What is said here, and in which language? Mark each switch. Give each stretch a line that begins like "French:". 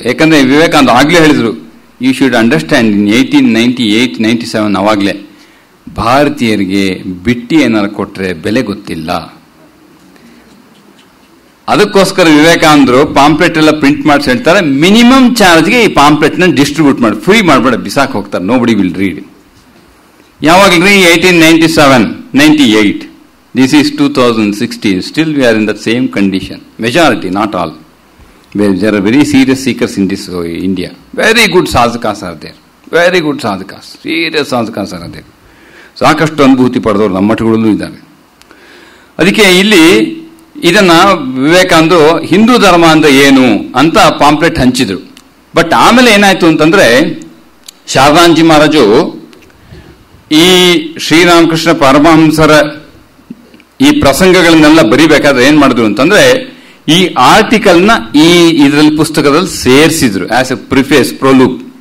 Kannada: ಯಾಕಂದ್ರೆ ವಿವೇಕಾನಂದ ಆಗ್ಲೇ ಹೇಳಿದ್ರು,
English: you should understand in 1898-97
Kannada: ಅವಾಗ್ಲೇ ಭಾರತೀಯರಿಗೆ ಬಿಟ್ಟಿ ಏನಾರು ಕೊಟ್ರೆ ಬೆಲೆ ಗೊತ್ತಿಲ್ಲ. ಅದಕ್ಕೋಸ್ಕರ ವಿವೇಕಾನಂದರು ಪಾಂಪ್ಲೆಟ್ ಎಲ್ಲ ಪ್ರಿಂಟ್ ಮಾಡಿಸಿ ಹೇಳ್ತಾರೆ, ಮಿನಿಮಮ್ ಚಾರ್ಜ್ಗೆ ಈ ಪಾಂಪ್ಲೆಟ್ ನ ಡಿಸ್ಟ್ರಿಬ್ಯೂಟ್ ಮಾಡಿ, ಫ್ರೀ ಮಾಡಬೇಡ, ಬಿಸಾಕ್ ಹೋಗ್ತಾರೆ,
English: Nobody will read.
Kannada: ಯಾವಾಗ್ರಿ
English: 1897, 98, this is 2016, still we are in the same condition. Majority, not all. There are very serious seekers in this India. Very good sadhakas are there. Very good sadhakas. Serious sadhakas are there.
Kannada: ಸಾಕಷ್ಟು ಅನುಭೂತಿ ಪಡೆದವರು ನಮ್ಮ ಮಠಗಳಲ್ಲೂ ಇದ್ದಾರೆ. ಅದಕ್ಕೆ ಇಲ್ಲಿ ಇದನ್ನ ವಿವೇಕಾನಂದರು ಹಿಂದೂ ಧರ್ಮ ಅಂದ್ರೆ ಏನು ಅಂತ ಪಾಂಪ್ಲೆಟ್ ಹಂಚಿದ್ರು. ಬಟ್ ಆಮೇಲೆ ಏನಾಯ್ತು ಅಂತಂದ್ರೆ, ಶಾರದಾಂಜಿ ಮಹಾರಾಜು ಈ ಶ್ರೀರಾಮಕೃಷ್ಣ ಪರಮಹಂಸರ ಈ ಪ್ರಸಂಗಗಳನ್ನೆಲ್ಲ ಬರಿಬೇಕಾದ್ರೆ ಏನ್ ಮಾಡಿದ್ರು ಅಂತಂದ್ರೆ, ಈ ಆರ್ಟಿಕಲ್ ನ ಈ ಇದರಲ್ಲಿ ಪುಸ್ತಕದಲ್ಲಿ ಸೇರಿಸಿದ್ರು
English: As a preface, prologue.